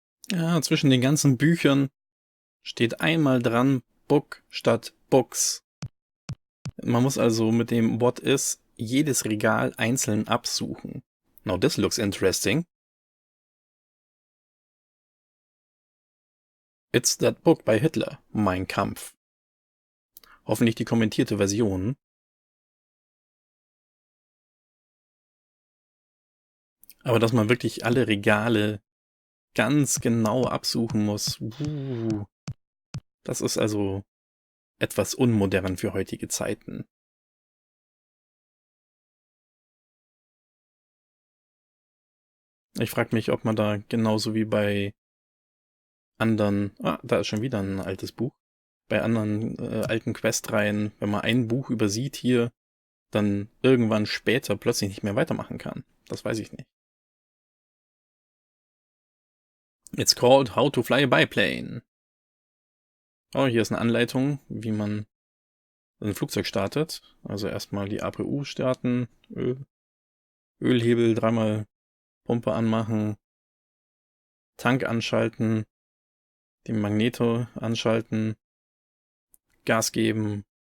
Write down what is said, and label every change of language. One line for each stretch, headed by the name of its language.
German: Ja, zwischen den ganzen Büchern steht einmal dran Book statt Books. Man muss also mit dem What is jedes Regal einzeln absuchen.
English: Now this looks interesting. It's that book by Hitler, Mein Kampf.
German: Hoffentlich die kommentierte Version. Aber dass man wirklich alle Regale ganz genau absuchen muss, das ist also etwas unmodern für heutige Zeiten. Ich frage mich, ob man da genauso wie bei anderen, da ist schon wieder ein altes Buch, bei anderen alten Questreihen, wenn man ein Buch übersieht hier, dann irgendwann später plötzlich nicht mehr weitermachen kann. Das weiß ich nicht.
English: It's called How to Fly a Biplane.
German: Oh, hier ist eine Anleitung, wie man ein Flugzeug startet. Also erstmal die APU starten, Ölhebel dreimal Pumpe anmachen, Tank anschalten, den Magneto anschalten, Gas geben.